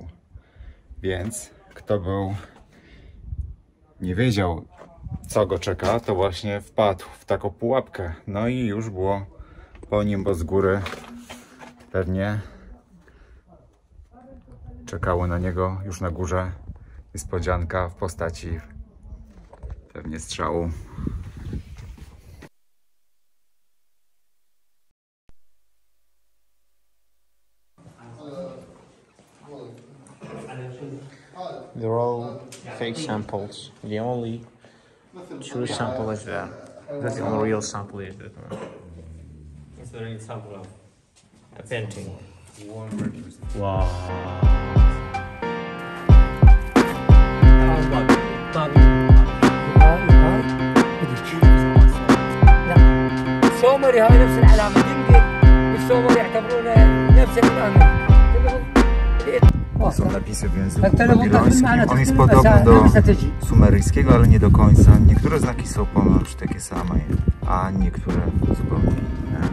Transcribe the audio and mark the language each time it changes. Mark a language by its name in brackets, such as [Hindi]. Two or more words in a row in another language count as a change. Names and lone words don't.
[Polish] Więc kto nie wiedział, co go czeka, to właśnie wpadł w taką pułapkę. No i już było po nim, bo z góry pewnie czekało na niego już na górze niespodzianka w postaci pewnie strzału. [English] They're all fake samples. The only true sample is that. The only real sample is that one. It's an example of a painting. 100%. Wow. [Arabic] السومري هاي نفس العلامة دنقل السومري يعتبرونه نفس العلامة. [Polish] Są napisy w języku babilońskim. On jest podobny do sumeryjskiego, ale nie do końca. Niektóre znaki są ponoć takie same, a niektóre zupełnie inne.